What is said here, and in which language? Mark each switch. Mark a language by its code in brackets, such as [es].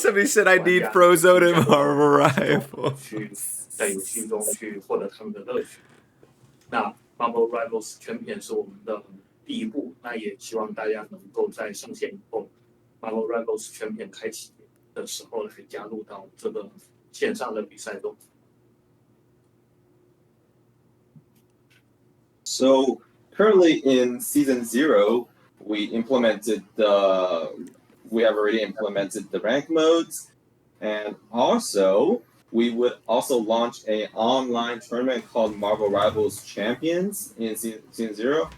[en] Somebody said I need Frozone and Marvel Rivals. [zh] 在游戏中去获得他们的乐趣。那 Marvel Rivals 全篇是我们的第一步，那也希望大家能够在上线以后 ，Marvel Rivals 全篇开启的时候来加入到这个线上的比赛中。 [en] So currently in season 0, we have already implemented the rank modes, and also we would also launch an online tournament called Marvel Rivals Champions in season 0.